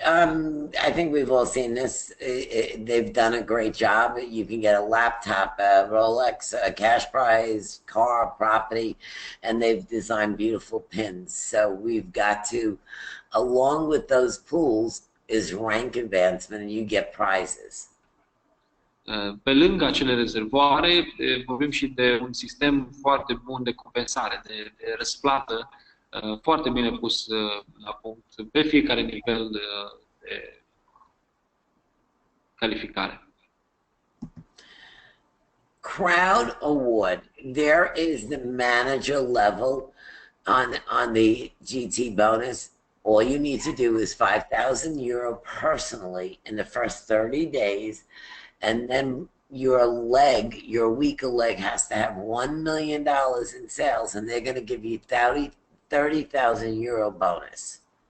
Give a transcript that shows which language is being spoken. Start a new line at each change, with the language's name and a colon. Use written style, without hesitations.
English: I think we've all seen this. They've done a great job. You can get a laptop, a Rolex, a cash prize, car, property, and they've designed beautiful pins. So we've got to, along with those pools, is rank advancement, and you get prizes.
Romanian: Pe lângă acele rezervoare, vorbim și de un sistem foarte bun de compensare, de răsplată, foarte bine pus la punct pe fiecare nivel de calificare.
English: Crowd award. There is the manager level on the GT bonus. All you need to do is €5,000 personally in the first 30 days, and then your weaker leg has to have $1 million in sales, and they're going to give you €30,000 bonus.